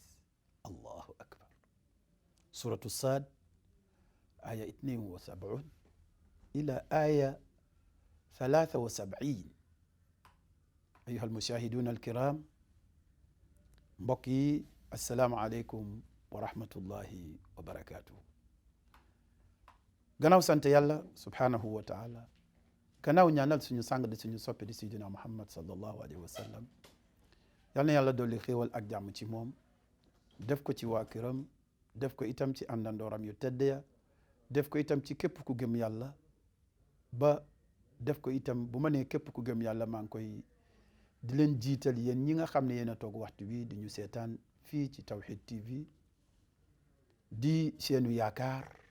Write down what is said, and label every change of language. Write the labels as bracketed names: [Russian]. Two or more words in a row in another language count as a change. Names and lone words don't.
[Arabic] الله أكبر. سورة الصاد آية 72 إلى آية 73. أيها المشاهدون الكرام، mbokki السلام عليكم ورحمة الله وبركاته. [Wolof] gannaaw sant yàlla [Arabic] سبحانه وتعالى, [Wolof] gannaaw ñaanal suñu sang di suñu soppe di sayyidina Muhammad [Arabic] صلى الله عليه وسلم, [Wolof] yal na yàlla dolli xéewal ak jàmm ci moom, def ko ci waa këram, def ko itam ci àndandooram yu tedd ya, def ko itam ci képp ku gëm yàlla, ba def ko itam bu ma nee képp ku gëm yàlla maa ngi koy di leen jiital yéen ñi nga xam ne yéen a toog waxtu bi di ñu seetaan fii ci Tawhid TV di seenu yaakaar.